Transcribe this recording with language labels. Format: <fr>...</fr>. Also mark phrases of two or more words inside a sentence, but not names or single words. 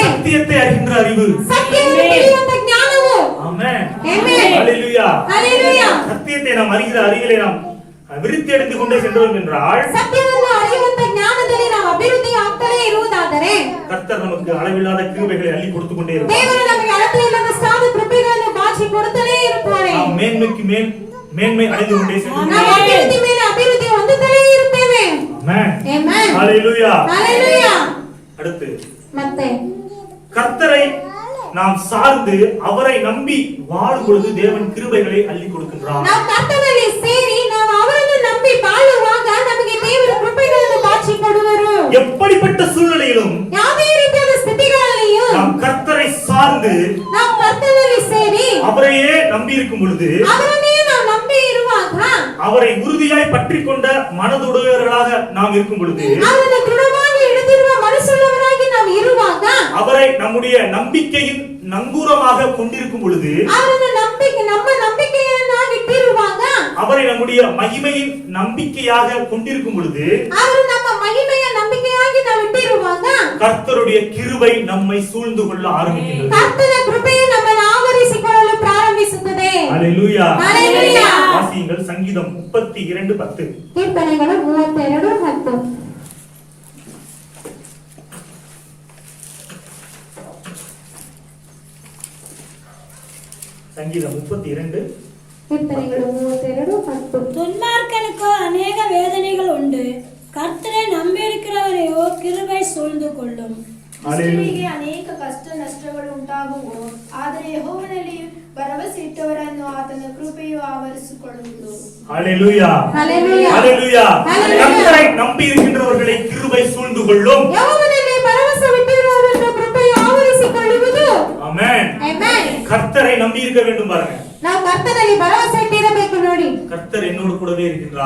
<ta>சத்தியத்தை அறிகின்ற அறிவு.</ta> <kn>ಸತ್ಯವನ್ನು ತಿಳಿಯುವಂತ ಜ್ಞಾನವು.</kn> <ta>ஆமென். ஆமென். ஹalleluya. ஹalleluya. சத்தியத்தை நாம் அறிகிற அறிவிலே நாம் விருத்தி அடைந்து கொண்டே சென்றோம் என்றால்</ta> <kn>ಸತ್ಯವನ್ನು ಅರಿಯುವಂತ ಜ್ಞಾನದಲ್ಲಿ ನಾವು ಅಭಿವೃದ್ಧಿ ಆಗ್ತಲೇ ಇರುವುದಾದರೆ</kn> <ta>கர்த்தர் நமக்கு அளவில்லாத கிருபைகளை அள்ளி கொடுத்து கொண்டே இருப்பார்.</ta> <kn>ದೇವರು ನಮಗೆ ಅಳತೆಯಿಲ್ಲದಷ್ಟಾದ ಕೃಪೆಗಳನ್ನು ಬಾಚಿ ಕೊಡುತ್ತಲೇ ಇರುತ್ತಾರೆ.</kn> <ta>நாம் மேன்மைக்கு மேல் மேன்மை அடைந்து கொண்டே சென்றோம்.</ta> <kn>ನಾವು ಅಭಿವೃದ್ಧಿ ಮೇಲೆ ಅಭಿವೃದ್ಧಿ ಹೊಂದುತ್ತಲೇ ಇರುತ್ತೇವೆ.</kn> <ta>ஆமென்.</ta> <kn>ಆಮೆನ್.</kn> <ta>ஹalleluya. ஹalleluya. அடுத்து</ta> <kn>ಮತ್ತೆ</kn> <ta>கர்த்தரை நாம் சார்ந்து அவரை நம்பி வாழும் பொழுது தேவன் கிருபைகளை அள்ளி கொடுக்கின்றார்.</ta> <kn>ನಾವು ಕರ್ತನಲ್ಲಿ ಸೇರಿ ನಾವು ಅವರನ್ನು ನಂಬಿ ಬಾಳುವಾಗ ನಮಗೆ ದೇವರು ಕೃಪೆಗಳನ್ನು ಬಾಚಿ ಕೊಡುವರು.</kn> <ta>எப்படிப்பட்ட சூழ்நிலையிலும்</ta> <kn>ಯಾವುದೇ ರೀತಿಯಾದ ಸ್ಥಿತಿಗಳಲ್ಲಿಯೂ</kn> <ta>நாம் கர்த்தரை சார்ந்து</ta> <kn>ನಾವು ಕರ್ತನಲ್ಲಿ ಸೇರಿ</kn> <ta>அவரையே நம்பி இருக்கும் பொழுது</ta> <kn>ಅವರನ್ನೇ ನಾವು ನಂಬಿ ಇರುವಾಗ</kn> <ta>அவரை உறுதியாய் பற்றி கொண்ட மனதுடையவர்களாக நாம் இருக்கும் பொழுது</ta> <kn>ಅವರನ್ನು ದೃಢವಾಗಿ ಹಿಡಿದಿರುವ ಮನಸ್ಸುಳ್ಳವರಾಗಿ ನಾವು ಇರುವಾಗ</kn> <ta>அவரை நம்முடைய நம்பிக்கையின் நங்கூரமாக கொண்டிருக்கும் பொழுது</ta> <kn>ಅವರನ್ನು ನಮ್ಮ ನಂಬಿಕೆಯನ್ನಾಗಿಟ್ಟಿರುವಾಗ</kn> <ta>அவரை நம்முடைய மகிமையின் நம்பிக்கையாக கொண்டிருக்கும் பொழுது</ta> <kn>ಅವರು ನಮ್ಮ ಮಹಿಮೆಯ ನಂಬಿಕೆಯಾಗಿ ನಾವು ಇಟ್ಟಿರುವಾಗ</kn> <ta>கர்த்தருடைய கிருபை நம்மை சூழ்ந்து கொள்ள ஆரம்பிக்கிறது.</ta> <kn>ಕರ್ತನ ಕೃಪೆಯು ನಮ್ಮನ್ನು ಆವರಿಸಿಕೊಳ್ಳಲು ಪ್ರಾರಂಭಿಸುತ್ತದೆ.</kn> <ta>ஹalleluya. ஹalleluya. வாசியுங்கள் சங்கீதம் 32:10.</ta> <kn>ಕೀರ್ತನೆಗಳು 32:10.</kn> <ta>சங்கீதம் 32</ta> <kn>ಕೀರ್ತನೆಗಳು 32:10.</kn> <ta>துன்மார்க்கனுக்கோ அநேக வேதனைகள் உண்டு, கர்த்தரை நம்பியிருக்கிறவரையோ கிருபை சூழ்ந்து கொள்ளும்.</ta> <kn>ದುಷ್ಟರಿಗೆ ಅನೇಕ ಕಷ್ಟ ನಷ್ಟಗಳು ಉಂಟಾಗುವು, ಆದರೆ ಯೆಹೋವನಲ್ಲಿ ಭರವಸೆ ಇಟ್ಟವರನ್ನು ಆತನ ಕೃಪೆಯು ಆವರಿಸಿಕೊಳ್ಳುವುದು.</kn> <ta>ஹalleluya. ஹalleluya. ஹalleluya. ஹalleluya. கர்த்தரை நம்பி இருக்கின்றவர்களை கிருபை சூழ்ந்து கொள்ளும்.</ta> <kn>ಯೆಹೋವನಲ್ಲಿ ಭರವಸೆ ಇಟ್ಟಿರುವವರನ್ನು ಕೃಪೆಯು ಆವರಿಸಿಕೊಳ್ಳುವುದು.</kn> <ta>ஆமென்.</ta> <kn>ಆಮೆನ್.</kn> <ta>கர்த்தரை நம்பி இருக்க வேண்டும் பாருங்க.</ta> <kn>ನಾವು ಕರ್ತನಲ್ಲಿ ಭರವಸೆ ಇಟ್ಟಿರಬೇಕು ನೋಡಿ.</kn> <ta>கர்த்தர் என்னோடு கூடவே இருக்கின்றார்.</ta>